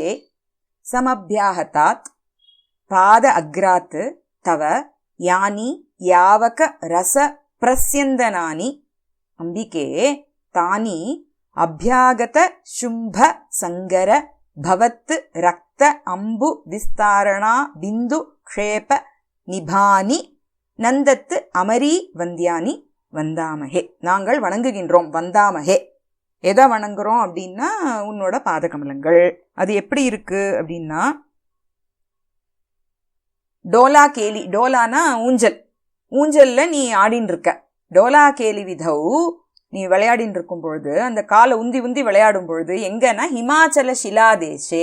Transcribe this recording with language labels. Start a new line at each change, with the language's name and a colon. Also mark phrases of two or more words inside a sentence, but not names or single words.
Sanskrit: समभ्याहतात् पाद अग्रात् तव यानि यावक रस प्रस्यन्दनानि अंबिके तानि अभ्यागत शुंभ संगर भवत् रक्त अंबु विस्तारणा बिंदु क्षेप निभानि नन्दत् अमरी वन्द्यानि वन्दामहे.
Tamil: நாங்கள் வணங்குகின்றோம். வந்தாமஹே எதை வணங்குறோம் அப்படின்னா உன்னோட பாதகமலங்கள். அது எப்படி இருக்கு அப்படின்னா
Sanskrit: दोला केलि,
Tamil: டோலானா ஊஞ்சல், ஊஞ்சல்ல நீ ஆடின்னு இருக்க.
Sanskrit: दोला केलि विधौ
Tamil: நீ விளையாடின்னு இருக்கும் பொழுது, அந்த காலை உந்தி உந்தி விளையாடும் பொழுது எங்கன்னா
Sanskrit: हिमाचल शिला देशे.